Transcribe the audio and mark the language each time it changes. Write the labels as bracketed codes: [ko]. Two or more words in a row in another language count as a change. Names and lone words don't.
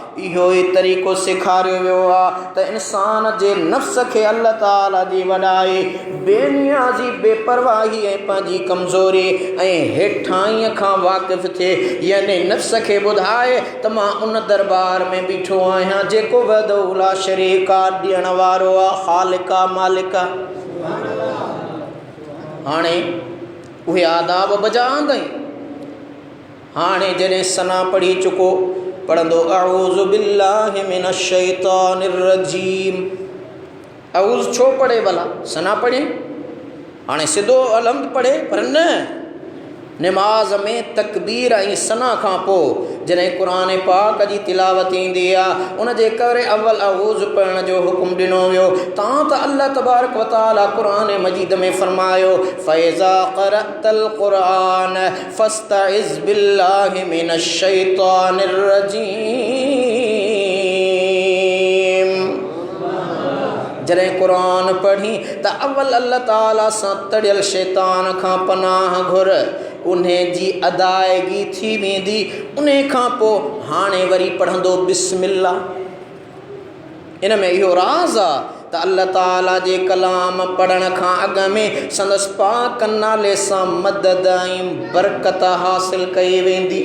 [sd] इहो ई तरीक़ो सेखारियो वियो आहे त इंसान जे नफ़्स खे अल्लाह ताला जी वॾाई, बेनियाज़ी, बेपरवाही ऐं पंहिंजी कमज़ोरी ऐं हेठाईअ खां वाक़िफ़ थिए, यानी नफ़्स खे ॿुधाए त मां उन दरबार में बीठो आहियां जेको वॾो [ar] لا شريك [sd] आहे, ॾियण वारो आहे, ख़ालिक आहे, मालिक आहे। हाणे उहे आदाब बजाईंदई। हाणे जॾहिं सना पढ़ी चुको, पढ़ंदो [ar] أعوذ بالله من الشيطان الرجيم. [sd] अऊज़ छो पढ़े भला? सना पढ़े, हाणे सिधो अलहम्द पढ़े, पर न, निमाज़ में तकबीर ऐं सना खां पोइ जॾहिं क़ुरान पाक जी तिलावत ईंदी आहे, उन जे करे अवल अऊज़ पढ़ण जो हुकुम ॾिनो वियो। तव्हां त अल्लाह [ar] تبارك وتعالى [sd] क़ुरान मजीद में फरमायो, [ar] فإذا قرأت القرآن فاستعذ بالله من الشيطان الرجيم. [sd] जॾहिं क़ुरान पढ़ी त अवल अल्लाह ताला सां तड़ियल शैतान खां पनाह घुर, उन्हें जी अदायगी थी वेंदी। उन खां पोइ हाणे वरी पढ़ंदो बिस्मिल्लाह। इन में इहो राज़ आहे त अल्लाह ताला जे कलाम पढ़ण खां अॻ में संदसि पाक नाले सां मदद ऐं बरकत हासिल कई वेंदी।